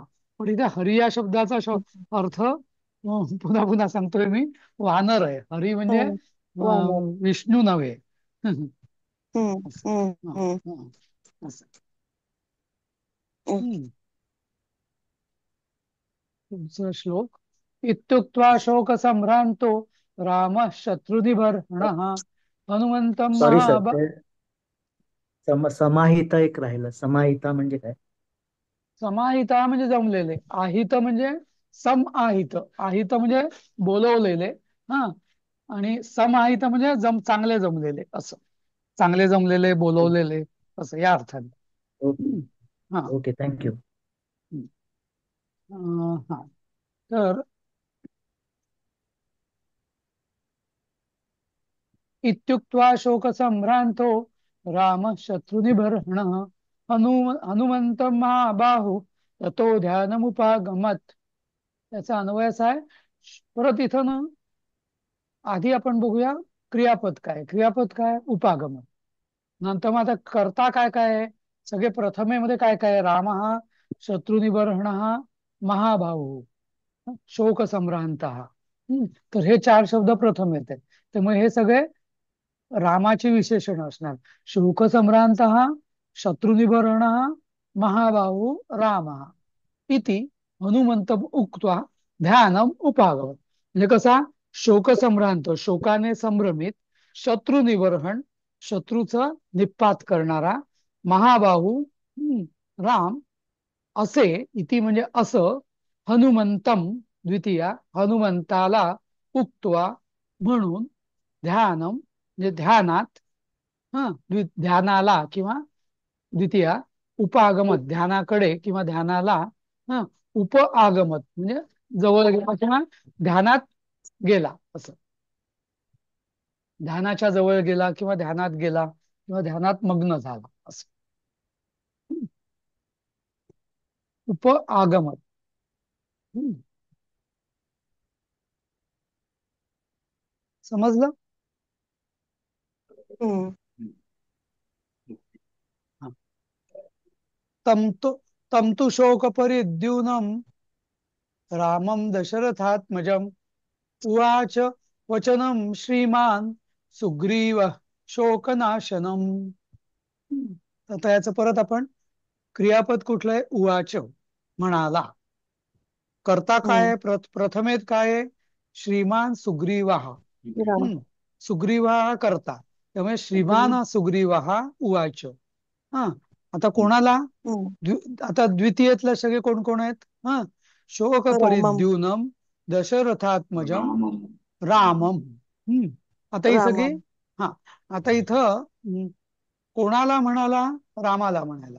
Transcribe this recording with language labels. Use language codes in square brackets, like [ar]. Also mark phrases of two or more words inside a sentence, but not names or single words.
[mr] पण इथे हरी या शब्दाचा अर्थ पुन्हा पुन्हा सांगतोय मी, वानर आहे. हरी म्हणजे हम्म. वानर. विष्णू नव्हे. हम्म असं. हम्म हा, हम्म हा, असं. हम्म. हम्म. पुढचा श्लोक. [sa] इत्युक्त्वा शोक संभ्रांतो राम शत्रुनिबर्हणः हनुमंतं [mr] सॉरी सर, ते समाहिता एक राहिलं. समाहिता म्हणजे काय? समाहिता म्हणजे जमलेले, आहित म्हणजे सम आहित, आहित म्हणजे बोलवलेले. हा, आणि समाहित म्हणजे चांगले जमलेले असं, चांगले जमलेले बोलवलेले असं या अर्थाने. ओके. हम्म. हा. ओके, थँक्यू. हम्म. हा, तर [sa] इत्युक्त्वा शोकसम्भ्रान्तो रामः शत्रुनिबर्हणः हनुमन्तं महाबाहु ततो ध्यानमुपागमत्. [mr] त्याचा अन्वय असा आहे. परत इथं ना आधी आपण बघूया क्रियापद काय, क्रियापद काय उपागमन. नंतर मग आता करता काय काय आहे, सगळे प्रथमेमध्ये काय काय, राम हा शत्रुनिबर्हण हा महाबाहु शोक सम्रांत. तर हे चार शब्द प्रथम येते, त्यामुळे हे सगळे रामाची विशेषण असणार. [sa] शोक सम्रांत शत्रुनिबर्हण महाबाहु राम इति हनुमंत उक्त्वा ध्यानम उपागमत. [mr] म्हणजे कसा, शोक सम्रांत शोकाने संभ्रमित, शत्रुनिबर्हण शत्रूचा निपात करणारा, महाबाहु राम असे, इति म्हणजे असं, हनुमंतम द्वितीया हनुमंताला, उक्त्वा म्हणून, ध्यानम म्हणजे ध्यानात, ध्यानाला किंवा द्वितीया उपागमत ध्यानाकडे किंवा ध्यानाला, हा [sa] उप आगमत [mr] म्हणजे जवळ गेला किंवा ध्यानात गेला असं, ध्यानाच्या जवळ गेला किंवा ध्यानात गेला किंवा ध्यानात मग्न झाला असं. [sa] उप आगमत. [mr] समजलं? हम्म. [sa] तम तु शोक परिद्यूनम रामम दशरथात्मजम उवाच वचनम श्रीमान सुग्रीव शोकनाशनम. [mr] आता याचं परत आपण क्रियापद कुठलं आहे, उवाच म्हणाला. करता काय प्रथमेत काय, श्रीमान सुग्रीवा. सुग्रीवा करता, त्यामुळे [sa] श्रीमान सुग्रीवा उवाच. [mr] हा, आता कोणाला, आता द्वितीयेतले सगळे कोण कोण आहेत, [sa] शोक परिद्यूनम दशरथात्मजम रामम. [mr] आता ही सगळी, हा आता इथं कोणाला म्हणाला, रामाला म्हणाला.